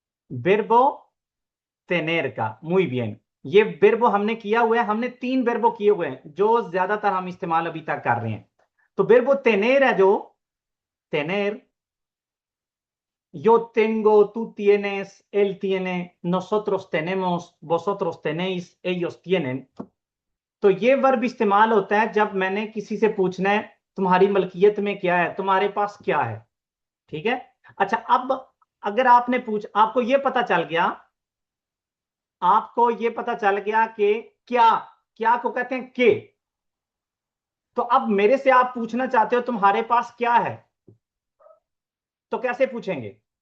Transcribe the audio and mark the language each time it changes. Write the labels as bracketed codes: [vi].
[hi] बिरबो तेनेर का, [es] मुई बियन। [hi] ये बिरबो हमने किया हुआ है, हमने 3 बिरबो किए हुए हैं जो ज्यादातर हम इस्तेमाल अभी तक कर रहे हैं। तो बिरबो तेनेर है, जो तेनेर, [es] yo tengo, tú tienes, él tiene, nosotros tenemos, vosotros tenéis, ellos tienen। [hi] तो ये वर्ब इस्तेमाल होता है जब मैंने किसी से पूछना है तुम्हारी मलकियत में क्या है, तुम्हारे पास क्या है। ठीक है। अच्छा, अब अगर आपने आपको ये पता चल गया, आपको ये पता चल गया कि क्या, क्या को कहते हैं के, तो अब मेरे से आप पूछना चाहते हो तुम्हारे पास क्या है, तो कैसे पूछेंगे?